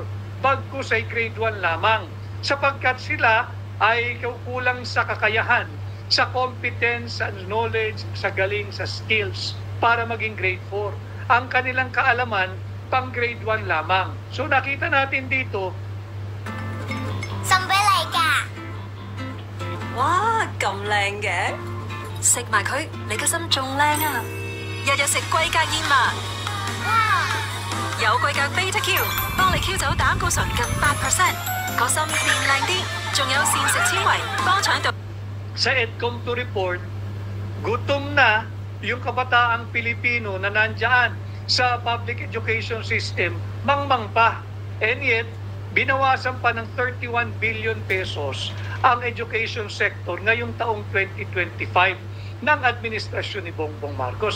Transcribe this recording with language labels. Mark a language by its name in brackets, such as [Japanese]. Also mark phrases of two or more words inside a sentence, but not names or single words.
[Filipino] Bagkus ay grade 1 lamang. Sapagkat sila ay kulang sa kakayahan, sa competence, sa knowledge, sa galing, sa skills para maging grade 4. Ang kanilang kaalaman, pang grade 1 lamang. So nakita natin dito, [Cantonese] 送俾你㗎。哇，咁靚嘅，食埋佢，你個心仲靚啊！日日食貴格燕麥，哇！有貴格 Beta Q，幫你 Q 走膽固醇近8%，個心變靚啲，仲有膳食纖維，幫腸道。 [Filipino] sa EDCOM2 report, gutom na yung kabataang Pilipino na nandyan sa [English] public education system, [Filipino] mangmang pa. [English] And yet, [Filipino] binawasan pa ng 31 billion pesos ang [English] education sector [Filipino] ngayong taong 2025 ng administrasyon ni Bongbong Marcos.